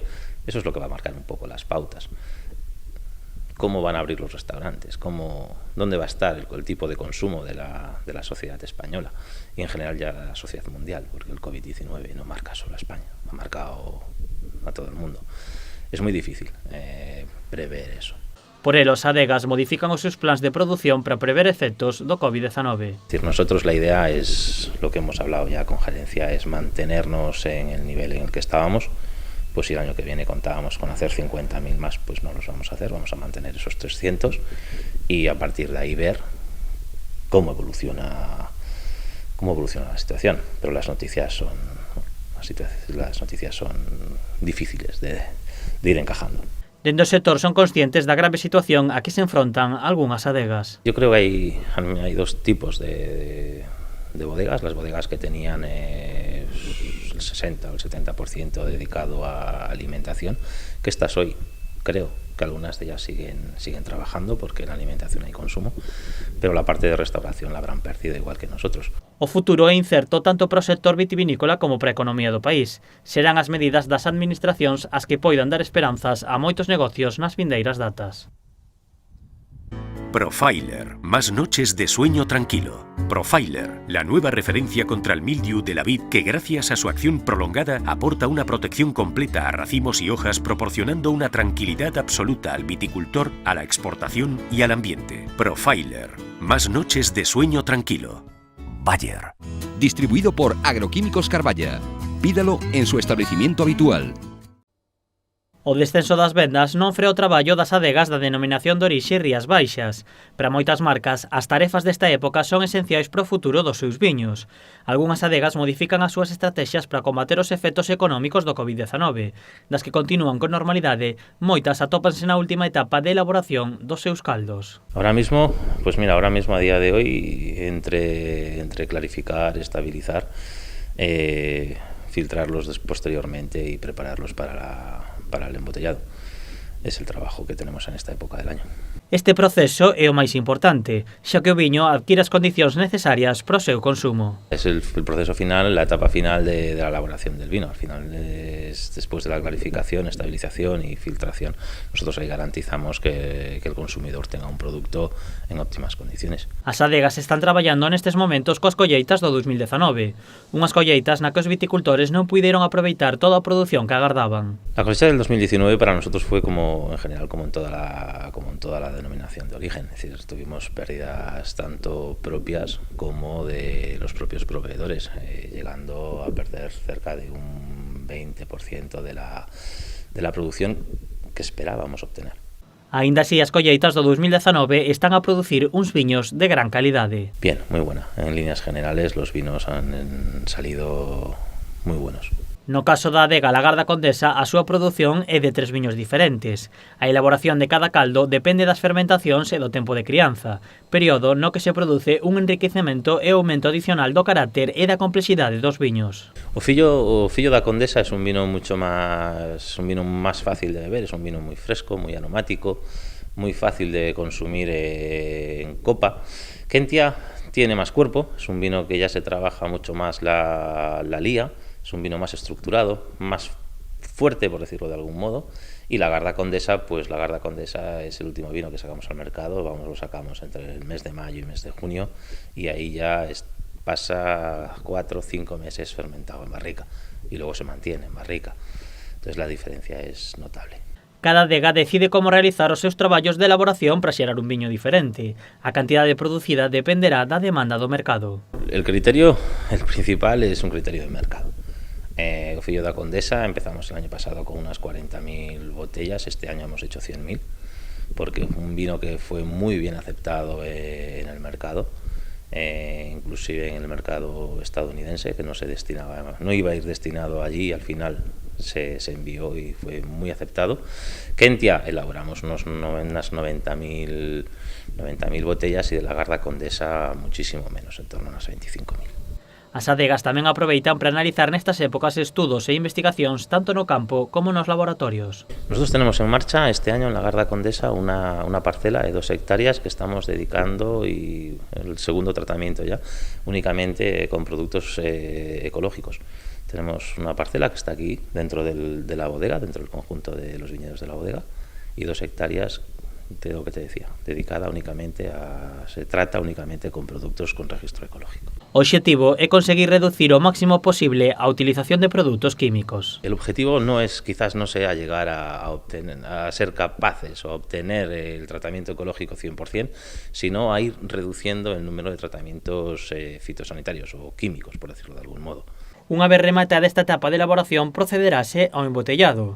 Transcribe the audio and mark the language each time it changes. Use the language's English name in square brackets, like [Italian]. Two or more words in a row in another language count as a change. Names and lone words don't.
[Spanish] Eso es lo que va a marcar un poco las pautas. ¿Cómo van a abrir los restaurantes? ¿Dónde va a estar el tipo de consumo de la sociedad española? Y en general ya la sociedad mundial, porque el COVID-19 no marca solo a España, ha marcado a todo el mundo. Es muy difícil prever eso. Por ello, [Galician] os adegas modifican os seus plans de produción para prever efectos do Covid-19. [Spanish] Es decir, nosotros la idea es, lo que hemos hablado ya con gerencia, es mantenernos en el nivel en el que estábamos. Pues si el año que viene contábamos con hacer 50.000 más, pues no los vamos a hacer, vamos a mantener esos 300 y a partir de ahí ver cómo evoluciona cómo evoluciona la situación. Pero las noticias son difíciles de ir encajando. [Galician] Dende o sector son conscientes da grave situación a que se enfrontan algunhas adegas. [Spanish] Yo creo que hay dos tipos de bodegas. Las bodegas que tenían el 60 o el 70% dedicado a alimentación, que estas hoy creo que algunas de ellas siguen trabajando porque en alimentación hay consumo, pero la parte de restauración la habrán perdido igual que nosotros. [Galician] O futuro é incerto tanto para o sector vitivinícola como para a economía do país. Serán as medidas das administracións as que poidan dar esperanzas a moitos negocios nas vindeiras datas. [Spanish] Profiler, más noches de sueño tranquilo. Profiler, la nueva referencia contra el mildiu de la vid que gracias a su acción prolongada aporta una protección completa a racimos y hojas proporcionando una tranquilidad absoluta al viticultor, a la exportación y al ambiente. Profiler, más noches de sueño tranquilo. Bayer. Distribuido por Agroquímicos Carballa. Pídalo en su establecimiento habitual. [Galician] O descenso das vendas non frea o traballo das adegas da denominación de orixe Rías Baixas. Para moitas marcas, as tarefas desta época son esenciais para o futuro dos seus viños. Algunhas adegas modifican as súas estrategias para combater os efectos económicos do Covid-19. Das que continúan con normalidade, moitas atópanse na última etapa de elaboración dos seus caldos. [Spanish] Ahora mismo a día de hoy, entre clarificar, estabilizar, filtrarlos posteriormente y prepararlos para el embotellado. Es el trabajo que tenemos en esta época del año. [Galician] Este proceso é o máis importante, xa que o viño adquire as condicións necesarias para o seu consumo. [Spanish] Es el proceso final, la etapa final de la elaboración del vino. Al final es después de la clarificación, estabilización y filtración. Nosotros ahí garantizamos que el consumidor tenga un producto en óptimas condiciones. [Galician] As adegas están traballando nestes momentos coas colleitas do 2019. Unhas colleitas na que os viticultores non puideron aproveitar toda a produción que agardaban. [Spanish] La cosecha del 2019 para nosotros fue como en general como en toda la denominación de origen, es decir, tuvimos pérdidas tanto propias como de los propios proveedores, llegando a perder cerca de un 20% de la producción que esperábamos obtener. [Galician] Aínda así, as colleitas do 2019 están a producir uns viños de gran calidade. [Spanish] Bien, muy buena. En líneas generales los vinos han salido muy buenos. [Galician] No caso da adega Lagarda Condesa, a súa produción é de 3 viños diferentes. A elaboración de cada caldo depende das fermentacións e do tempo de crianza, período no que se produce un enriquecemento e aumento adicional do carácter e da complexidade dos viños. [Spanish] O fillo da Condesa es un vino más fácil de beber, es un vino muy fresco, muy aromático, muy fácil de consumir en copa. Kentia tiene más cuerpo, es un vino que ya se trabaja mucho más la lía. Es un vino más estructurado, más fuerte, por decirlo de algún modo. Y Lagarda Condesa, pues Lagarda Condesa es el último vino que sacamos al mercado. Lo sacamos entre el mes de mayo y mes de junio. Y ahí ya pasa 4 o 5 meses fermentado en barrica. Y luego se mantiene en barrica. Entonces la diferencia es notable. [Galician] Cada adega decide como realizar os seus traballos de elaboración para xerar un viño diferente. A cantidade producida dependerá da demanda do mercado. [Spanish] El principal es un criterio de mercado. O fillo da Condesa empezamos el año pasado con unas 40.000 botellas, este año hemos hecho 100.000, porque fue un vino que fue muy bien aceptado en el mercado, inclusive en el mercado estadounidense, que no iba a ir destinado allí, al final se envió y fue muy aceptado. Kentia elaboramos unas 90.000 botellas y de Lagarda Condesa muchísimo menos, en torno a unas 25.000. [Galician] As adegas tamén aproveitan para analizar nestas épocas estudos e investigacións tanto no campo como nos laboratorios. [Spanish] Nosotros tenemos en marcha este año en Lagarda Condesa una parcela de 2 hectáreas que estamos dedicando, y el segundo tratamiento ya, únicamente con productos ecológicos. Tenemos una parcela que está aquí dentro de la bodega, dentro del conjunto de los viñedos de la bodega, y 2 hectáreas de lo que te decía, se trata únicamente con productos con registro ecológico. [Galician] O obxectivo é conseguir reducir o máximo posible a utilización de produtos químicos. [Spanish] El objetivo quizás no sea llegar a ser capaces o a obtener el tratamiento ecológico 100%, sino a ir reduciendo el número de tratamientos fitosanitarios o químicos, por decirlo de algún modo. [Galician] Unha vez rematada esta etapa de elaboración, procederase ao embotellado.